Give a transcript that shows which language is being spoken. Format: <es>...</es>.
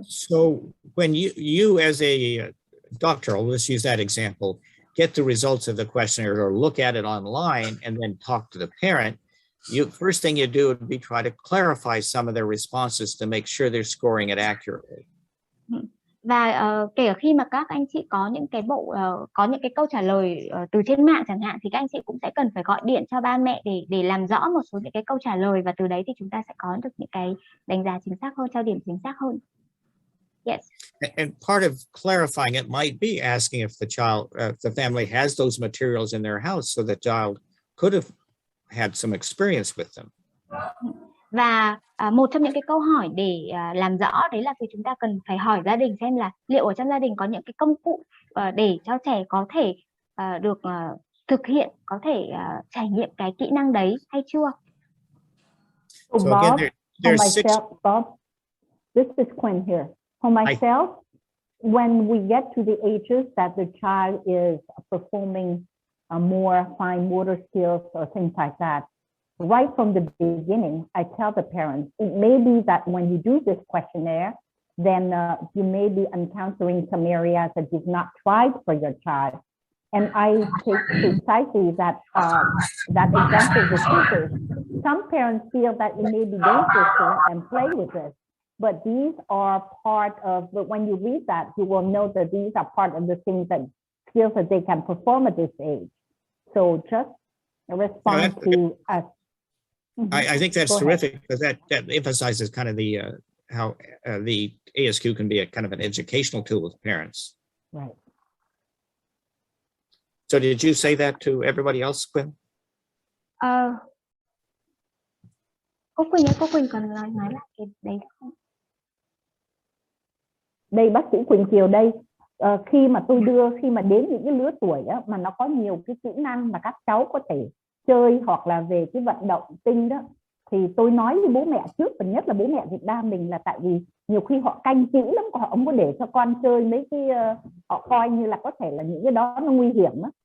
<en>So when you as a doctor, let's use that example, get the results of the questionnaire or look at it online and then talk to the parent, first thing you do would be try to clarify some of their responses to make sure they're scoring it accurately.</en> <vi>Và kể khi mà các anh chị có những cái có những cái câu trả lời từ trên mạng chẳng hạn, thì các anh chị cũng sẽ cần phải gọi điện cho ba mẹ để làm rõ một số những cái câu trả lời, và từ đấy thì chúng ta sẽ có được những cái đánh giá chính xác hơn, cho điểm chính xác hơn.</vi> <en>Yes. And part of clarifying it might be asking if the family has those materials in their house, so the child could have had some experience with them.</en> <vi>Và một trong những cái câu hỏi để làm rõ đấy là chúng ta cần phải hỏi gia đình xem là liệu ở trong gia đình có những cái công cụ để cho trẻ có thể được thực hiện, có thể trải nghiệm cái kỹ năng đấy hay chưa.</vi> <en>So Bob, for myself, Bob, this is Quinn here. For myself, when we get to the ages that the child is performing more fine motor skills or things like that, right from the beginning, I tell the parents, it may be that when you do this questionnaire, then you may be encountering some areas that you've not tried for your child. And I take precisely that example with teachers. Some parents feel that it may be dangerous to let them play with this, but these are but when you read that, you will know that these are part of the things that skills that they can perform at this age. So just respond to us. I think that's terrific, because that emphasizes kind of the how the ASQ can be a kind of an educational tool with parents. Right. So did you say that to everybody else, Quinn?</en> <vi>Cô Quỳnh còn nói lại cái đấy không? Đây bác sĩ Quỳnh Kiều đây. Khi mà đến những cái lứa tuổi á, mà nó có nhiều cái kỹ năng mà các cháu có thể chơi hoặc là về cái vận động tinh đó, thì tôi nói với bố mẹ trước, và nhất là bố mẹ Việt Nam mình, là tại vì nhiều khi họ canh kỹ lắm, họ không có để cho con chơi mấy cái họ coi như là có thể là những cái đó nó nguy hiểm á.</vi>